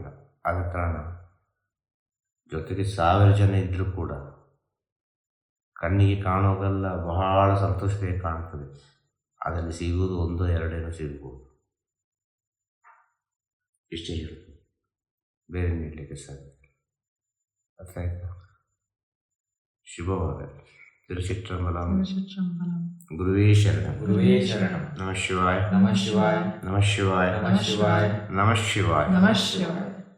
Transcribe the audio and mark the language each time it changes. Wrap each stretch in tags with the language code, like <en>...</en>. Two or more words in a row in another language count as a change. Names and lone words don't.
<kn>ಆದ ಕಾರಣ ಜೊತೆಗೆ 1000 ಜನ ಇದ್ದರೂ ಕೂಡ ಕಣ್ಣಿಗೆ ಕಾಣೋದೆಲ್ಲ ಬಹಳ ಸಂತೋಷವೇ ಕಾಣ್ತದೆ. ಅದರಲ್ಲಿ ಸಿಗುವುದು 1-2 ಸಿಗ್ಬೋದು. ಇಷ್ಟೇ ಹೇಳುದು, ಬೇರೆ ನೀಡಲಿಕ್ಕೆ ಸಾಧ್ಯ. ಅರ್ಥ ಆಯ್ತಾ? ಶುಭವಾಗಲಿ. ತಿರುಚಿಟ್ಟಂಬಲಂ.</kn> <sa>गुरुवे शरणं. गुरुवे शरणं. नमः शिवाय. नमः शिवाय. नमः शिवाय. नमः शिवाय. नमः शिवाय. नमः शिवाय.</sa>